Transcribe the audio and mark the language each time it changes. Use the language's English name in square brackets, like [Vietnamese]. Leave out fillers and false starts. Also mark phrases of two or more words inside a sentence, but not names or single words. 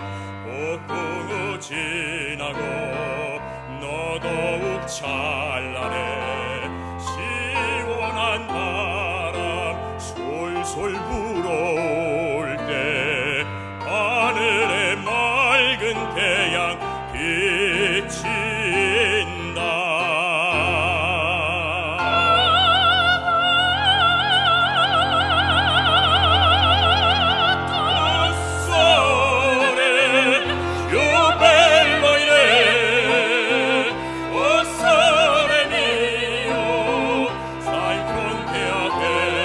[Korean] 폭풍우 지나고 너 더욱 찬란해. 시원한 바람 솔솔 불어올 때 하늘에 맑은 태양 비친다. [Italian] Sole, più bello in te, o sole mio, stai in fronte a te.